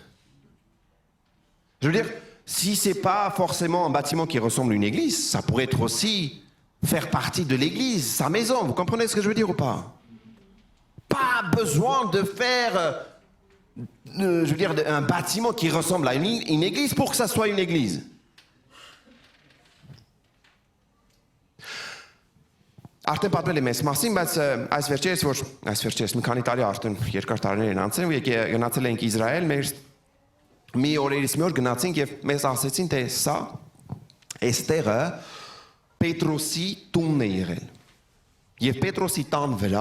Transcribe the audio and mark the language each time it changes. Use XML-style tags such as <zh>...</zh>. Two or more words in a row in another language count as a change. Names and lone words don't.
<fr>Je veux dire, si ce n'est pas forcément un bâtiment qui ressemble à une église, ça pourrait être aussi faire partie de l'église, sa maison. Vous comprenez ce que je veux dire ou pas? Pas besoin de faire, je veux dire, un bâtiment qui ressemble à une église pour que ça soit une église.</fr> <hy>Արդեն պատմել եմ այս մասին, բայց այս վերջերս մի քանի տարի արդեն երկար տարիներ են անցել, գնացել ենք Իսրայել, մեր մի օրերից մի օր գնացինք եւ մեզ ասեցին, թե սա այստեղը Պետրոսի տունն է եղել։ Եվ Պետրոսի տան վրա</hy>